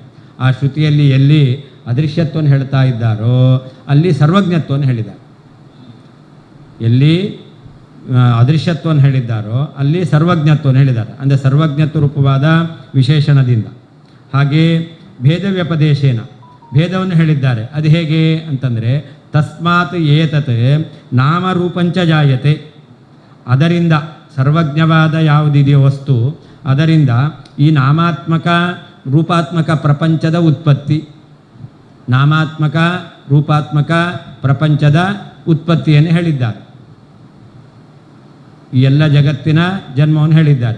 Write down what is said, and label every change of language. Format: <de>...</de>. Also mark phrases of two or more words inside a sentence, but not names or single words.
<kn>ಆ ಶ್ರುತಿಯಲ್ಲಿ ಎಲ್ಲಿ ಅದೃಶ್ಯತ್ವವನ್ನು ಹೇಳ್ತಾ ಇದ್ದಾರೋ ಅಲ್ಲಿ ಸರ್ವಜ್ಞತ್ವವನ್ನು ಹೇಳಿದ್ದಾರೆ. ಎಲ್ಲಿ ಅದೃಶ್ಯತ್ವವನ್ನು ಹೇಳಿದ್ದಾರೋ ಅಲ್ಲಿ ಸರ್ವಜ್ಞತ್ವವನ್ನು ಹೇಳಿದ್ದಾರೆ. ಅಂದರೆ ಸರ್ವಜ್ಞತ್ವ ರೂಪವಾದ ವಿಶೇಷಣದಿಂದ. ಹಾಗೆ</kn> <sa>ಭೇದ ವ್ಯಪದೇಶೇನ</sa> <kn>ಭೇದವನ್ನು ಹೇಳಿದ್ದಾರೆ. ಅದು ಹೇಗೆ ಅಂತಂದರೆ</kn> <sa>ತಸ್ಮಾತ್ ಏತತ್ ನಾಮರೂಪಂಚ ಜಾಯತೆ,</sa> <kn>ಅದರಿಂದ ಸರ್ವಜ್ಞವಾದ ಯಾವುದಿದೆಯೋ ವಸ್ತು ಅದರಿಂದ ಈ ನಾಮಾತ್ಮಕ ರೂಪಾತ್ಮಕ ಪ್ರಪಂಚದ ಉತ್ಪತ್ತಿ, ನಾಮಾತ್ಮಕ ರೂಪಾತ್ಮಕ ಪ್ರಪಂಚದ ಉತ್ಪತ್ತಿಯನ್ನು ಹೇಳಿದ್ದಾರೆ. ಈ ಎಲ್ಲ ಜಗತ್ತಿನ ಜನ್ಮವನ್ನು ಹೇಳಿದ್ದಾರೆ.</kn>